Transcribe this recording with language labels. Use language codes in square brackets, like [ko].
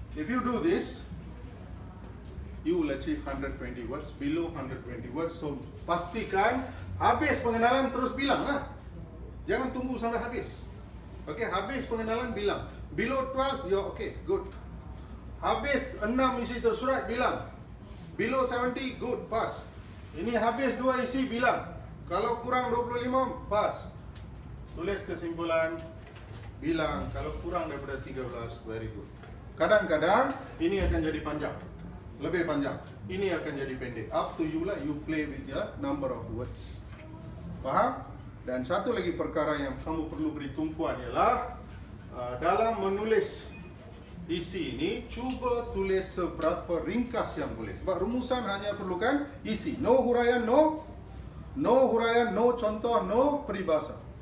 [en] If you do this, you will achieve 120 words, below 120 words. [ms] So pastikan habis pengenalan terus bilang lah. Jangan tunggu sampai habis. [en] Okay, [ms] habis pengenalan bilang. [en] Below 12, you're okay, good. [ms] Habis 6 isi tersurat bilang. [en] Below 70, good, pass. [ms] Ini habis 2 isi bilang. Kalau kurang 25, pass. Tulis kesimpulan, bilang. Kalau kurang daripada 13, [en] very good. [ms] Kadang-kadang ini akan jadi panjang, lebih panjang. Ini akan jadi pendek. [en] Up to you lah, you play with your number of words. [ms] Faham? Dan satu lagi perkara yang kamu perlu beri tumpuan ialah dalam menulis isi ini, cuba tulis seberapa ringkas yang boleh. Sebab rumusan hanya perlukan isi. No huraian, no huraian, no contoh, no peribahasa.